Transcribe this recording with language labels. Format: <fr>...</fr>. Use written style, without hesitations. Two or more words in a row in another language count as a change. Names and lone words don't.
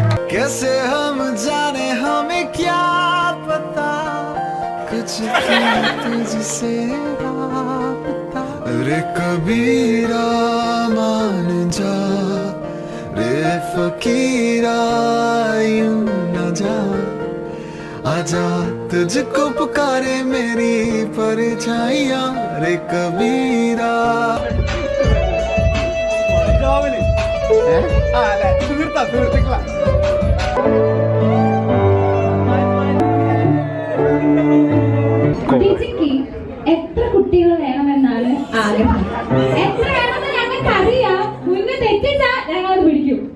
<hi>कैसे हम जाने हमें क्या पता कुछ तुझसे राबता रे कबीरा मान जा रे फकीरा यूं न जा आजा तुझको पुकारे मेरी परछाइयां रे कबीरा</hi> <ml>ചേച്ചിക്ക് എത്ര കുട്ടികൾ വേണമെന്നാണ് ആഗ്രഹം? എത്ര വേണമെന്ന് ഞങ്ങൾക്ക് അറിയാം. മുന്നേ തെറ്റിച്ചാ ഞങ്ങളത് പിടിക്കും.</ml>